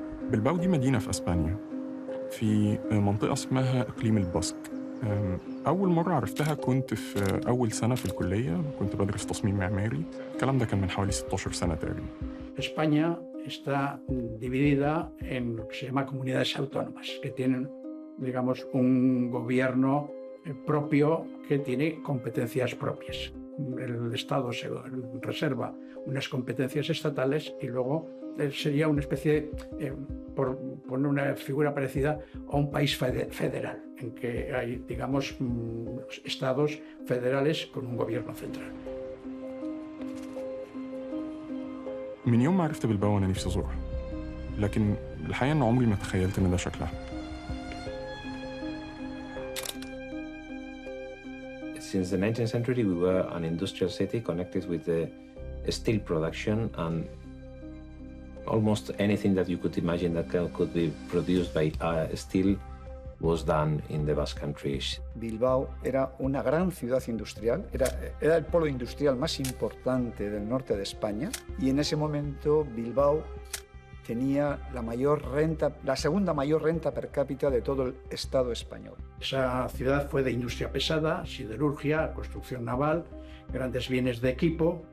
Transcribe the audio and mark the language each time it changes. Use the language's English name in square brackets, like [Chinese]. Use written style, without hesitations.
[Arabic] بلباو دي مدينة في أسبانيا في منطقة اسمها إقليم الباسك. أول مرة عرفتها كنت في أول سنة في الكلية، كنت بدرس تصميم معماري. الكلام ده كان من حوالي 16 سنة تقريبا. [Spanish] España está dividida en lo que se llama comunidades autónomas, que tienen, digamos, un gobierno propio que tiene competencias propias. El Estado se reserva unas competencias estatales y luego sería una especie, por poner una figura parecida, a un país federal, en que hay, digamos, estados federales con un gobierno central. [Arabic] من يوم ما عرفت بلباو أنا نفسي أزورها، لكن الحقيقة إن عمري ما تخيلت إن ده شكلها. [English] Since the 19th century, we were an industrial city connected with the steel production, and almost anything that you could imagine that could be produced by steel was done in the Basque Country. [Spanish] Bilbao era una gran ciudad industrial, era el polo industrial más importante del norte de España, y en ese momento Bilbao tenía la segunda mayor renta per cápita de todo el Estado español. Esa ciudad fue de industria pesada, siderurgia, construcción naval, grandes bienes de equipo.